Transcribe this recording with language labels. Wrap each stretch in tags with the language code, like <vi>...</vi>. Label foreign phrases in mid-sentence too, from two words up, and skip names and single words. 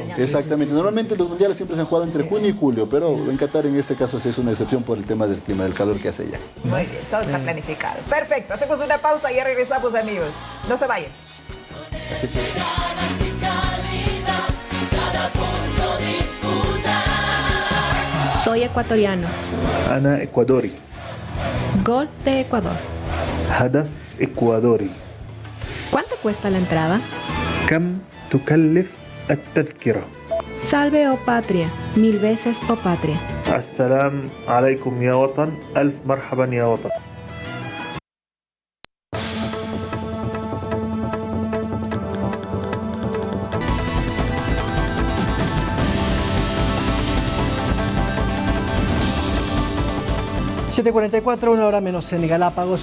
<es>Exactamente, normalmente los mundiales siempre se han jugado entre junio y julio, pero en Qatar en este caso sí es una excepción por el tema del clima, del calor que hace allá. Muy bien, todo está planificado. Perfecto, hacemos una pausa y ya regresamos, amigos. No se vayan. Así que... Soy ecuatoriano.</es> <ar>أنا إكوادوري.</ar> <es>Gol de Ecuador.</es> <ar>هدف إكوادوري.</ar> <es>¿Cuánto cuesta la entrada?</es> <ar>كم تكلف التذكرة؟</ar> <es>Salve, oh patria. 1000 veces, oh patria.</es> <ar>السلام عليكم يا وطن. ألف مرحبا يا وطن.</ar> <es>...7:44, una hora menos en Galápagos.</es>